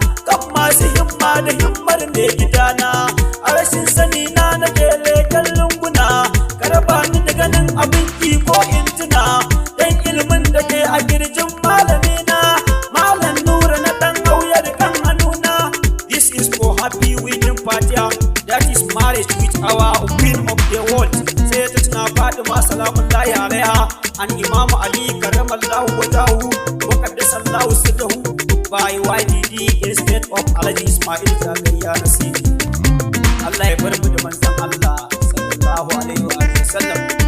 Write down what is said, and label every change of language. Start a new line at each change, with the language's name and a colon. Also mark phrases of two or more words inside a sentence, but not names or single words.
Hausa: Kan masu himma da himmar mai gidana. A rashin sani na nake leƙen lunguna. Ka raba ni da ganin abin ki ko in tuna. Dan ilimin da ke a kirjin malamina. Malam Nura na ɗan auya da kan hannuna.
English: This is for happy wedding party. That is marriage with our queen of the world.
Hausa: Sai ta tuna Fatima
Arabic: سلام الله عليها.
Hausa: And Imam Ali
Arabic: كرم الله وجهه. وقدس الله سره.
English: By Y D D instead of Alhaji Ismail Zakaria Nasiri.
Hausa: Allah ya bar mu da manzon Allah
Arabic: صلى الله عليه وسلم.